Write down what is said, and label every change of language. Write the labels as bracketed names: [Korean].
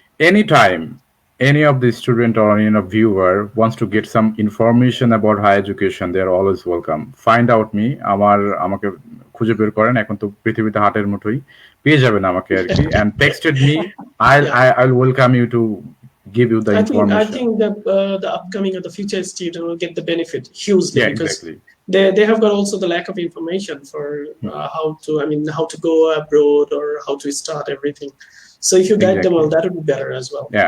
[English] Anytime any of the student or any viewer wants to get some information about higher education, they are always welcome. Find out me. [Bangla] আমাকে খুঁজে বের করেন, এখন তো পৃথিবীতে হাতের মুঠোই পেয়ে যাবেন আমাকে আর কি, [English] and texted me. I'll welcome you to give you the information. I think the upcoming or the future student will get the benefit hugely, because exactly. They have got also the lack of information for how to go abroad or how to start everything. So if you guide them all, that would be better as well.